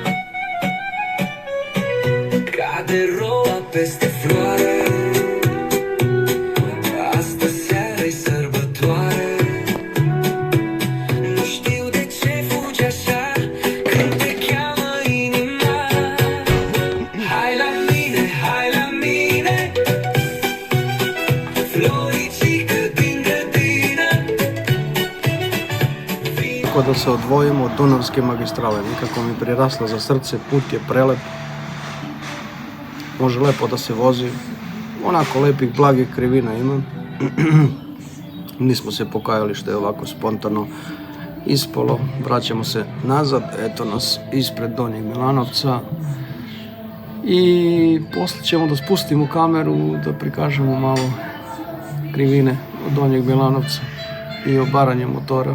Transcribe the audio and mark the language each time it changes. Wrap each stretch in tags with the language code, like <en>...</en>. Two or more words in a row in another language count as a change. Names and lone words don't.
<ro>Cade roa peste floare, astă seară-i sărbătoare. Nu știu de ce fugi așa când te cheamă inima. Hai la mine, floricică din grădină.</ro> <sr>Kako da se odvojimo od Dunavske magistrale, nekako mi prirasla za srce, put je prelep, može lepo da se vozi, onako lepih, blagih krivina ima. Nismo se pokajali što je ovako spontano ispalo, vraćamo se nazad, eto nas ispred Donjeg Milanovca i poslije ćemo da spustimo kameru, da prikažemo malo krivine od Donjeg Milanovca i obaranje motora.</sr>